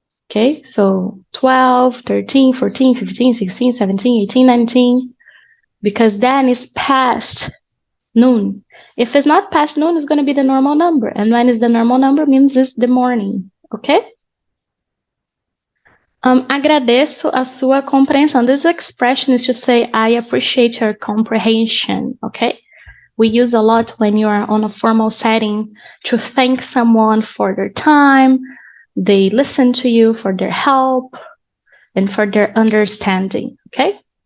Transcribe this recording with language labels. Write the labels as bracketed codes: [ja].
[en] Okay, so 12, 13, 14, 15, 16, 17, 18, 19, because then it's past noon. If it's not past noon, it's going to be the normal number. And when it's the normal number, means it's the morning. Okay? [pt] Agradeço a sua compreensão. [en] This expression is to say, I appreciate your comprehension. Okay? We use a lot when you are on a formal setting to thank someone for their time. They listen to you for their help and for their understanding. Okay?